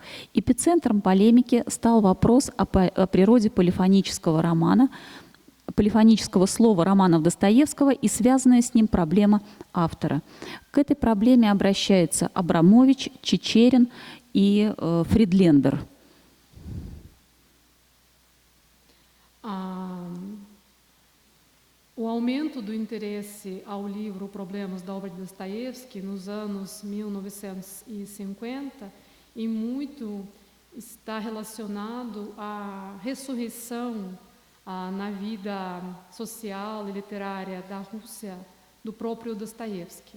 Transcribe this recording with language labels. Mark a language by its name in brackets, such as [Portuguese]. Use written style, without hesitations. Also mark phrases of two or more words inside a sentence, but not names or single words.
[Russian] Эпицентром полемики стал вопрос о природе полифонического слова романов Достоевского и связанная с ним проблема автора. К этой проблеме обращаются Абрамович, Чичерин и Фридлендер. [Portuguese] O aumento do interesse ao livro Problemas da obra de Dostoiévski nos anos 1950 e muito está relacionado à ressurreição na vida social e literária da Rússia do próprio Dostoiévski.